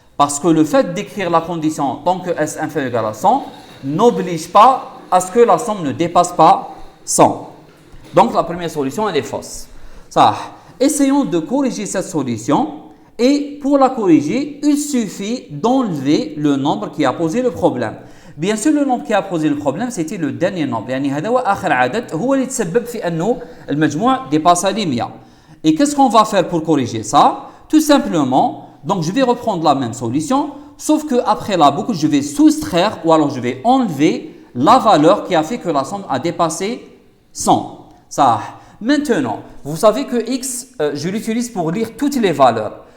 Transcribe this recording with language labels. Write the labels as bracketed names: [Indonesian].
[French] Parce que le fait d'écrire la condition tant que S inférieur ou égal à 100 n'oblige pas à ce que la somme ne dépasse pas 100. Donc, la première solution, elle est fausse. Ça. Essayons de corriger cette solution. Et pour la corriger, il suffit d'enlever le nombre qui a posé le problème. Bien sûr, le nombre qui a posé le problème, c'était le dernier nombre. [Arabic] يعني هذا هو آخر عدد هو اللي تسبب في أنه المجموع [French] dépasse les 100. Et qu'est-ce qu'on va faire pour corriger ça? Tout simplement, donc je vais reprendre la même solution, sauf qu'après la boucle, je vais soustraire ou alors je vais enlever la valeur qui a fait que la somme a dépassé 100. Ça. Maintenant, vous savez que x, je l'utilise pour lire toutes les valeurs.